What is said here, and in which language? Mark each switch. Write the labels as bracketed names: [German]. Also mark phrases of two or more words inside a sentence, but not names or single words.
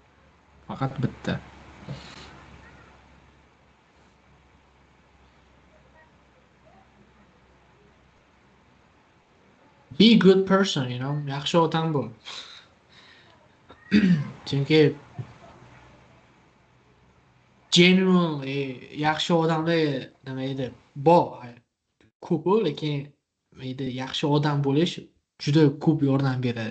[Uzbek] Faqat bitta. [English] be a good person, you know, [Uzbek] yaxshi odam bo'l. Chunki genuinely yaxshi odamlar nima edi bor ko'p, lekin nima edi yaxshi odam bo'lish juda ko'p yordam beradi.